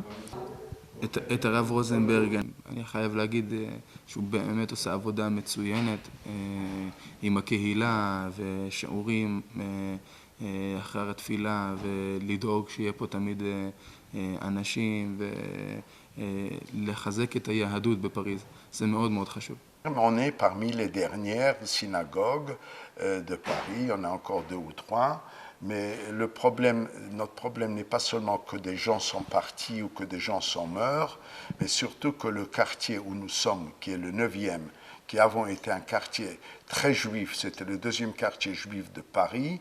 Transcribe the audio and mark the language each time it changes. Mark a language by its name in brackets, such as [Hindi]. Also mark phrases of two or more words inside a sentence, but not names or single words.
[Hebrew] את הרב רוזנברג, אני חייב להגיד שהוא באמת עושה עבודה מצוינת עם הקהילה ושיעורים אחר התפילה, ולדאוג שיהיה פה תמיד אנשים ולחזק את היהדות בפריז. זה מאוד מאוד חשוב. [French] On est parmi les dernières synagogues de Paris, on a encore 2 ou 3, mais notre problème n'est pas seulement que des gens sont partis ou que des gens sont morts, mais surtout que le quartier où nous sommes, qui est le 9e, qui avant était un quartier très juif, c'était le 2e quartier juif de Paris.